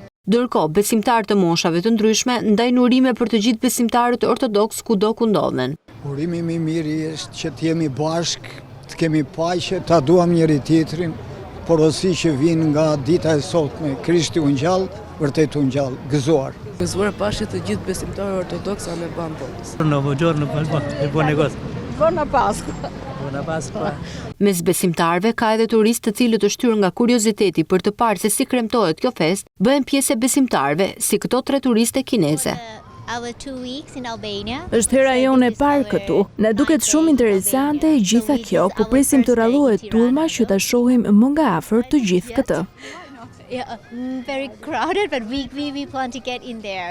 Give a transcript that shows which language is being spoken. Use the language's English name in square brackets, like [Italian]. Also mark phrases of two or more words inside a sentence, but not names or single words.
[Albanian] Ndërkohë, besimtarë të moshave të ndryshme ndajnë urime për të gjithë besimtarët ortodoks kudo ku ndodhen. Urimi më i mirë është që të jemi bashkë, të kemi paqe, ta duam njëri tjetrin, porosi që vijnë nga dita e sotme. Krishti u ngjall, vërtet u ngjall, gëzuar. Gëzuar Pashkë të gjithë besimtarë ortodoks anë banë botës. [Italian] Buongiorno, buon negozio. Buona Pasqua. Buona Pasqua. [Albanian] Mes besimtarëve ka edhe turistë të cilët të shtyrë nga kurioziteti për të parë se si kremtohet kjo festë, bëhen pjesë e besimtarëve, si këto 3 turiste kineze. Është hera jonë e parë këtu. Na duket shumë interesante gjitha kjo, po presim të rallohet turma që ta shohim më nga afër të gjithë këtë. [English] Very crowded, but we plan to get in there.